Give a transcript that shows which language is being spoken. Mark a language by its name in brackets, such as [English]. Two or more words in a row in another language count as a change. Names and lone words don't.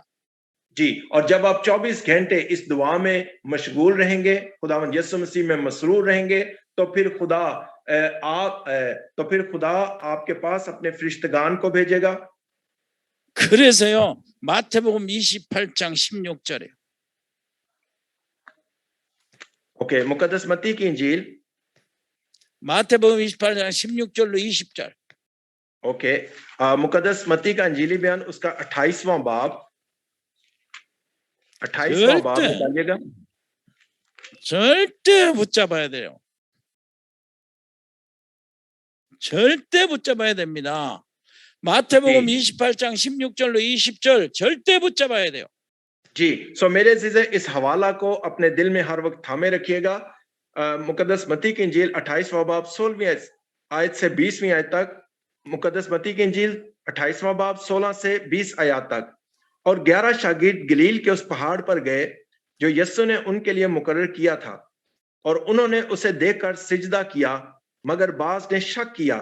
[Urdu] جی، اور جب آپ 24 گھنٹے اس دعا میں مشغول رہیں گے، خداوند یسوع مسیح میں مسرور رہیں گے، تو پھر خدا تو پھر خدا آپکے پاس اپنے فرشتگان کو بھیجے گا. [Korean] 그래서요 마태복음 28장 16절에 [Urdu] اوکے، مقدس متی کی انجیل, [Korean] 마태복음 28장 16절로 20절 [Urdu] اوکے، مقدس متی کا انجیلی بیان اسکا 28واں باب، 28واں باب [Korean] 절대 [Urdu] نکالیےگا. [Korean] 절대 붙잡아야 돼요. 절대 붙잡아야 됩니다. 마태복음 28장 16절로 20절 절대 붙잡아야 돼요. [Urdu] جی، سو میرے عزیزے، اس حوالہ کو اپنے دل میں ہر وقت تھامے رکھیےگا. مقدس متی کی انجیل 28واں باب 16ویں آیت سے 20ویں آیت تک، مقدس متی کی انجیل 28واں باب 16 سے 20 آیت تک. اور 11 شاگرد گلیل کے اس پہاڑ پر گئے جو یسو نے انکے لیے مقرر کیا تھا، اور انہوں نے اسے دیکھکر سجدہ کیا، مگر بعض نے شک کیا.